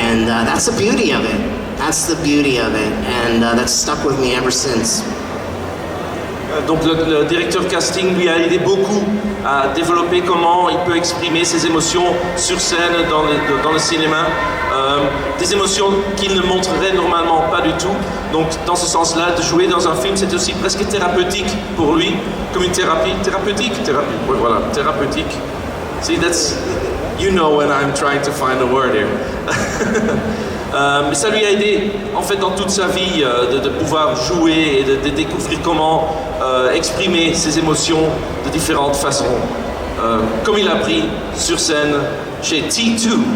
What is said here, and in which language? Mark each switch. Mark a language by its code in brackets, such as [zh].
[en] And that's the beauty of it. That's the beauty of it. And that's stuck with me ever since. [fr] Donc le directeur casting lui a aidé beaucoup à développer comment il peut exprimer ses émotions sur scène dans le cinéma, des émotions qu'il ne montrerait normalement pas du tout. Donc dans ce sens-là, de jouer dans un film, c'est aussi presque thérapeutique pour lui, comme une thérapie, oui, voilà, thérapeutique. [en] See, that's, you know when I'm trying to find a word here. [fr] Mais ça lui a aidé, en fait, dans toute sa vie, de pouvoir jouer et de découvrir comment exprimer ses émotions de différentes façons. Comme il a appris sur scène chez T2.